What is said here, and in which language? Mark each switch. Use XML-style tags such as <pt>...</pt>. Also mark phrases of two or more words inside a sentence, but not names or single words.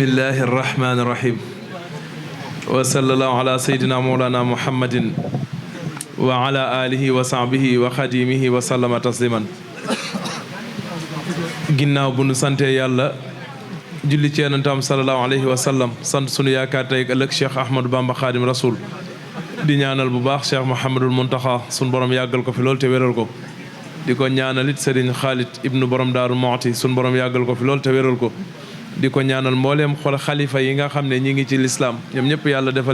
<ar>الله الرحمن الرحيم وصلى الله على سيدنا مولانا محمد وعلى آله وصحبه وخديمه وسلم تسليما</ar> <wo>ginnaaw bu nu sante yàlla julli ci yonentam</wo> <ar>صلى الله عليه وسلم</ar> <wo>sant sunu yaakaar tey ëllëg Cheikh Ahmadou Bamba Khadim Rasoul di ñaanal bu baax Cheikh Mouhamadul Mountakha sunu borom yàggal ko fi lool te wéral ko di ko ñaanal it Serigne Khalid ibnu borom Daaru Moxti sunu borom yàggal ko fi lool te wéral ko di ko ñaanal mbooleem xol xalifa yi nga xam ne ñi ngi ci lislaam ñoom ñëpp yàlla defal</wo>